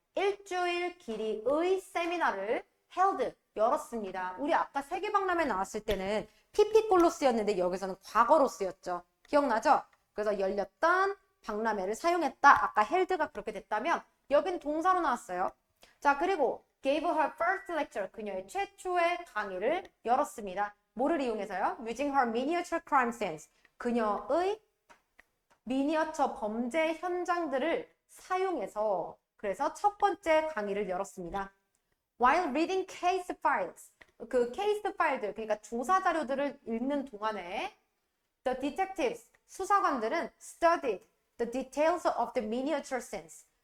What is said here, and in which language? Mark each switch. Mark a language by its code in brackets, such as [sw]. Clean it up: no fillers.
[ko] 일주일 길이의 세미나를 held 열었습니다. 우리 아까 세계박람회 나왔을 때는 PP꼴로 쓰였는데 여기서는 과거로 쓰였죠. 기억나죠? 그래서 열렸던 박람회를 사용했다. 아까 held가 그렇게 됐다면 여기는 동사로 나왔어요. 자, 그리고 [en] gave her first lecture. [ko] 그녀의 최초의 강의를 열었습니다. 뭐를 이용해서요? [en] Using her miniature crime scenes. [ko] 그녀의 미니어처 범죄 현장들을 사용해서 그래서 첫 번째 강의를 열었습니다. [en] While reading case files. [ko] 그 케이스 파일들, 그러니까 조사 자료들을 읽는 동안에 [en] the detectives, [ko] 수사관들은 [en] studied the details of the miniature scenes.